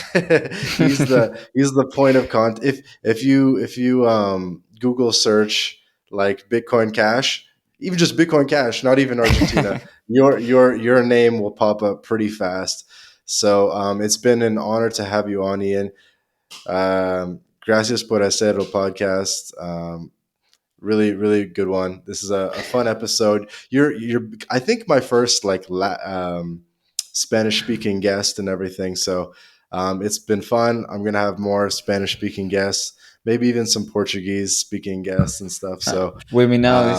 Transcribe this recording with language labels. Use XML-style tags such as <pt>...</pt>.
<en>He's the point of contact. If you Google search like Bitcoin Cash, even just Bitcoin Cash, not even Argentina, your name will pop up pretty fast. So it's been an honor to have you on, Ian.</en> <es>Gracias por hacer el podcast.</es> <en>Really, really good one. This is a fun episode. You're I think my first like Spanish speaking guest and everything. So it's been fun. I'm gonna have more Spanish speaking guests, maybe even some Portuguese speaking guests and stuff. So Women now is</en>